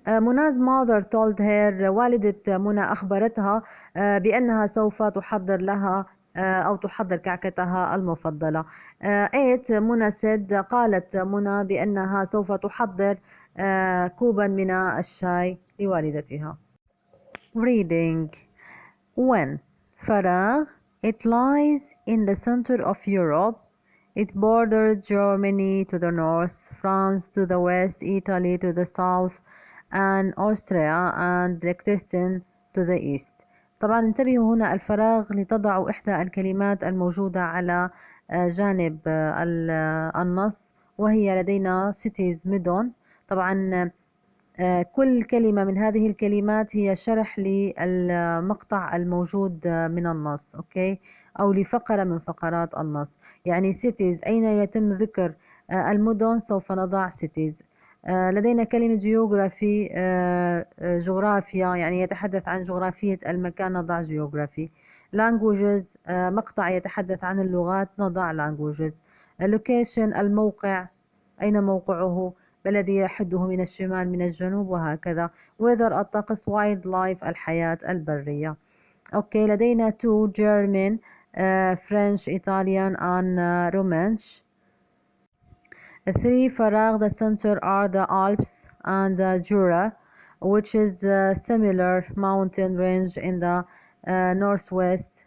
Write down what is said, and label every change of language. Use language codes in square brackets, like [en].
[ar] منا's [en] mother told her، [ar] والدة منى أخبرتها بأنها سوف تحضر لها أو تحضر كعكتها المفضلة. 8. منى said، قالت منى بأنها سوف تحضر كوبا من الشاي لوالدتها. reading. when فراغ [en] It lies in the center of Europe. It borders Germany to the north, France to the west, Italy to the south, and Austria and Liechtenstein to the east. [ar] طبعا انتبهوا هنا الفراغ لتضعوا إحدى الكلمات الموجودة على جانب النص، وهي لدينا cities مدن. طبعا كل كلمة من هذه الكلمات هي شرح للمقطع الموجود من النص، أوكي، أو لفقرة من فقرات النص. يعني cities أين يتم ذكر المدن سوف نضع cities. لدينا كلمة geography جغرافيا، يعني يتحدث عن جغرافية المكان، نضع geography. languages مقطع يتحدث عن اللغات، نضع languages. location الموقع، أين موقعه، بلدي يحده من الشمال من الجنوب وهكذا. weather الطقس، wildlife الحياة البرية. أوكي، لدينا [en] two German, French, Italian and Romansh. Three فراغ the center are the Alps and the Jura, which is a similar mountain range in the northwest.